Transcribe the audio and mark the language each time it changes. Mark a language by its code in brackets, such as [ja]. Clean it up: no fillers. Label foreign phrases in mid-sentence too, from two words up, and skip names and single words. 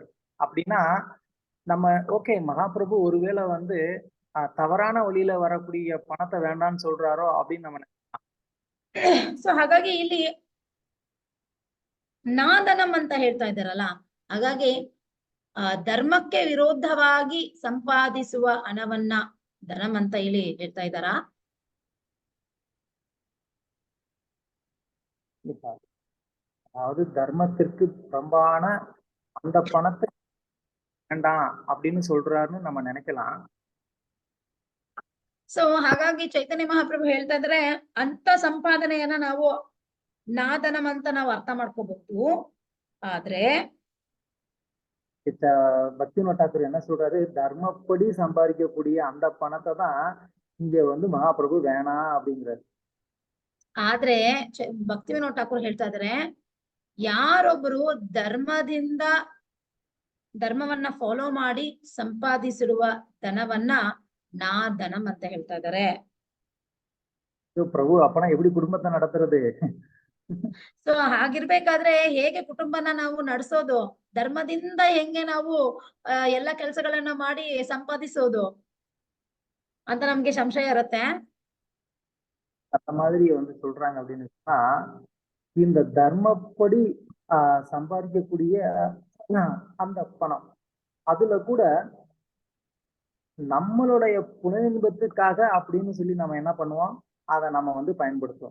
[ta] அப்படின்னா நம்ம ஓகே, மகாபிரபு ஒருவேளை வந்து தவறான வழியில வரக்கூடிய பணத்தை வேண்டாம்னு சொல்றாரோ அப்படின்னு நம்ம [kn] ಸೊ ಹಾಗಾಗಿ ಇಲ್ಲಿ ನಾದನಂ ಅಂತ ಹೇಳ್ತಾ ಇದ್ದಾರಲ್ಲ, ಹಾಗಾಗಿ ಧರ್ಮಕ್ಕೆ ವಿರೋಧವಾಗಿ ಸಂಪಾದಿಸುವ ಹಣವನ್ನ ಧನಂ ಅಂತ ಇಲ್ಲಿ ಹೇಳ್ತಾ ಇದ್ದಾರಾ? [ta] அதாவது தர்மத்திற்கு புறம்பான அந்த பணத்தை வேண்டாம் அப்படின்னு சொல்றாருன்னு நம்ம நினைக்கலாம். [kn] ಸೊ ಹಾಗಾಗಿ ಚೈತನ್ಯ ಮಹಾಪ್ರಭು ಹೇಳ್ತಾ ಇದ್ರೆ ಅಂತ ಸಂಪಾದನೆಯನ್ನ ನಾವು ನಾದನಂ ಅಂತ ನಾವು ಅರ್ಥ ಮಾಡ್ಕೋಬಹುದು. ಆದ್ರೆ [ta] பக்தி வினோத் தாக்கூர் என்ன சொல்றாரு, தர்மப்படி சம்பாதிக்கக்கூடிய அந்த பணத்தை தான் இங்க வந்து மகாபிரபு வேணாம் அப்படிங்கிறாரு. [kn] ಆದ್ರೆ ಭಕ್ತಿ ವಿನೋದ್ ಠಾಕೂರ್ ಹೇಳ್ತಾ ಇದಾರೆ, ಯಾರೊಬ್ರು ಧರ್ಮವನ್ನ ಫಾಲೋ ಮಾಡಿ ಸಂಪಾದಿಸಿರುವ ಧನವನ್ನ ನಾ ಧನಂ ಅಂತ ಹೇಳ್ತಾ ಇದಾರೆ. [ta] பிரபு அப்பன எப்படி குடும்பத்தை நடத்துறது? [kn] ಸೊ ಹಾಗಿರ್ಬೇಕಾದ್ರೆ ಹೇಗೆ ಕುಟುಂಬನ ನಾವು ನಡೆಸೋದು? ಧರ್ಮದಿಂದ ಹೆಂಗೆ ನಾವು ಎಲ್ಲ ಕೆಲಸಗಳನ್ನ ಮಾಡಿ ಸಂಪಾದಿಸೋದು ಅಂತ ನಮ್ಗೆ ಸಂಶಯ ಇರುತ್ತೆ. [ta] அந்த மாதிரி வந்து சொல்றாங்க அப்படின்னு சொன்னா, இந்த தர்மப்படி சம்பாதிக்கக்கூடிய அந்த பணம் அதுல கூட நம்மளுடைய புலனின்பத்துக்காக அப்படின்னு சொல்லி நம்ம என்ன பண்ணுவோம், அதை நம்ம வந்து பயன்படுத்துவோம்.